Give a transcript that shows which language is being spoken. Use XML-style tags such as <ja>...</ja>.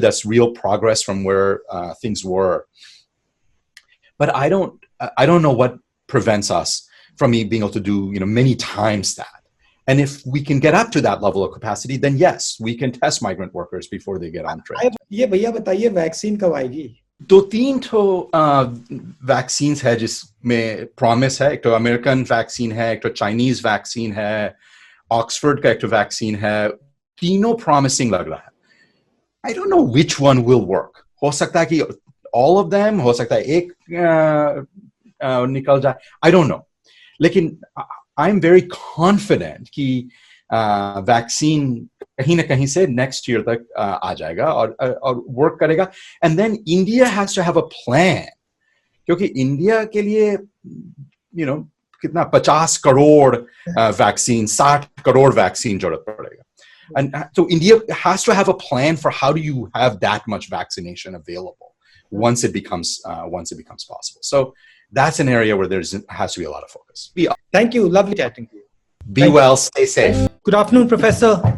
<en>That's real progress from where things were. But I don't know what prevents us from being able to do, many times that. And if we can get up to that level of capacity, then yes, we can test migrant workers before they get on train.</en> <hi>ये भैया बताइए vaccine कब आएगी? 2-3 vaccine है जिसमें promise है. एक तो अमेरिकन वैक्सीन है, एक तो चाइनीज वैक्सीन है, ऑक्सफोर्ड का एक तो वैक्सीन है. तीनों प्रॉमिसिंग लग रहा है.</hi> <en>I don't know which one will work.</en> <hi>हो सकता है कि</hi> <en>all of them,</en> <hi>हो सकता है एक निकल जाए.</hi> <en>I don't know.</en> <hi>लेकिन</hi> <en>I'm very confident</en> <hi>कि वैक्सीन कहीं ना कहीं से</hi> <en>next year</en> <hi>तक आ जाएगा और work करेगा.</hi> <en>And then India has to have a plan.</en> <hi>क्योंकि इंडिया के लिए, कितना 50 करोड़ वैक्सीन, 60 करोड़ वैक्सीन जरूरत पड़ेगा.</hi> <en>And so India has to have a plan for how do you have that much vaccination available once it becomes possible. So that's an area where has to be a lot of focus. Thank you. Lovely chatting to you. Be well, stay safe. Good afternoon, Professor.</en>